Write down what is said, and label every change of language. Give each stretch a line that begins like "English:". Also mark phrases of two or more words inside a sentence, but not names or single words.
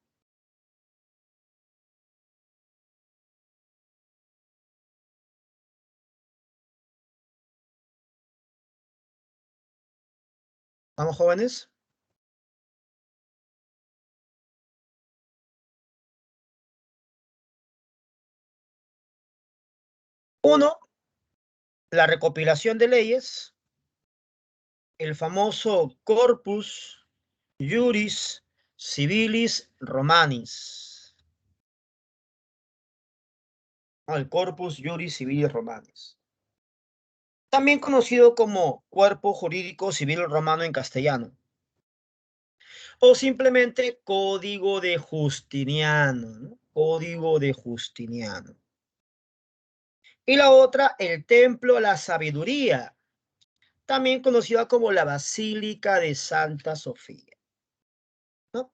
Spanish: ¿Vamos, jóvenes? Uno, la recopilación de leyes, el famoso Corpus Juris Civilis Romanis. El Corpus Juris Civilis Romanis. También conocido como Cuerpo Jurídico Civil Romano en castellano. O simplemente Código de Justiniano, ¿no? Código de Justiniano. Y la otra, el Templo a la Sabiduría, también conocida como la Basílica de Santa Sofía, ¿no?